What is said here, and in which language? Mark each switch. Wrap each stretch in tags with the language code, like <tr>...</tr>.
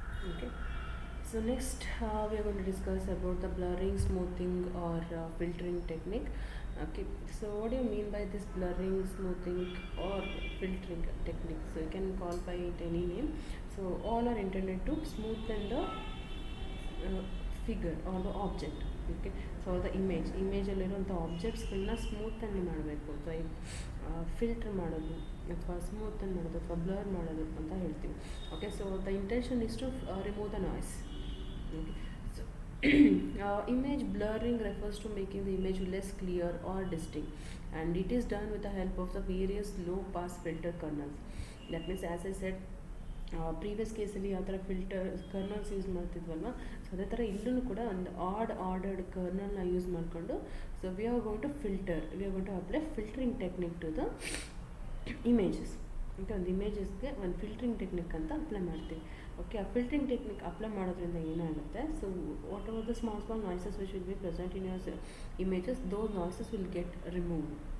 <en>Okay, so next we are going to discuss about the blurring, smoothing or filtering technique. Okay, so what do you mean by this blurring, smoothing or filtering technique? So you can call by it any name. So all are intended to smoothen the figure or the object.</en> <kn>Okay, so the image ಅಲ್ಲಿರುವಂಥ ಆಬ್ಜೆಕ್ಟ್ಸ್ಗಳನ್ನ ಸ್ಮೂತನ್ನು ಮಾಡಬೇಕು ಅಥವಾ filter ಮಾಡೋದು ಅಥವಾ ಸ್ಮೂತನ್ನು ಮಾಡೋದು ಅಥವಾ blur ಮಾಡೋದು ಅಂತ ಹೇಳ್ತೀವಿ.</kn> <en>Okay, so the intention is to remove the noise. Okay, so image blurring refers to making the image less clear or distinct, and it is done with the help of the various low pass filter kernels. That means, as I said,</en> <kn>previous ಕೇಸಲ್ಲಿ ಯಾವ ಥರ filter colonels use ಮಾಡ್ತಿದ್ವಲ್ವ, so ಅದೇ ಥರ ಇಲ್ಲೂ ಕೂಡ ಒಂದು ordered ಕರ್ನಲ್ನ use ಮಾಡಿಕೊಂಡು</kn> <en>So we are going to apply filtering technique to the images.</en> <kn>Okay, ಒಂದು ಇಮೇಜಸ್ಗೆ ಒಂದು ಫಿಲ್ಟರಿಂಗ್ ಟೆಕ್ನಿಕ್ ಅಂತ ಅಪ್ಲೈ ಮಾಡ್ತೀವಿ. ಓಕೆ, ಆ ಫಿಲ್ಟರಿಂಗ್ ಟೆಕ್ನಿಕ್ ಅಪ್ಲೈ ಮಾಡೋದ್ರಿಂದ ಏನಾಗುತ್ತೆ,</kn> <en>So whatever the small noises which will be present in your images, those noises will get removed.</en>